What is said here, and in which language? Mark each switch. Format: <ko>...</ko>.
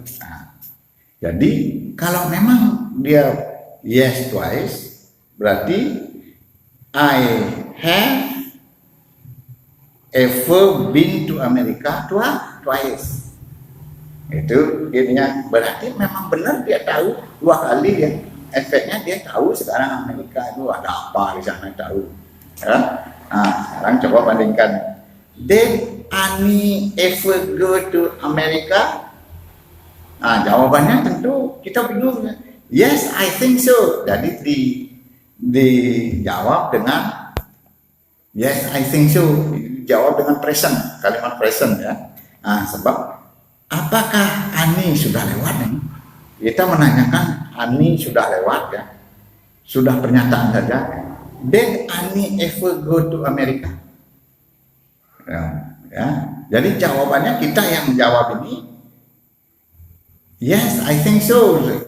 <id>Nah, jadi kalau memang dia</id> <en>yes twice,</en> <id>berarti</id> <en>I have ever been to America twice.</en> <id>Itu intinya, berarti memang benar dia tahu 2 kali ya. Efeknya dia tahu sekarang Amerika itu ada apa di sana, tahu. Ya. Nah, sekarang coba bandingkan.</id> <en>Did Ani ever go to America?</en> <id>Nah, jawabannya tentu kita bingung.</id> <en>Yes, I think so.</en> <id>Jadi dijawab dengan</id> <en>yes, I think so.</en> <id>Jawab dengan present, kalimat present ya. Nah, sebab apakah Ani sudah lewat nih? Kita menanyakan Ani sudah lewat ya. Sudah pernyataan saja.</id> <en>Did Ani ever go to America?</en> <id>Ya. Jadi jawabannya kita yang menjawab ini</id> <en>yes, I think so.</en>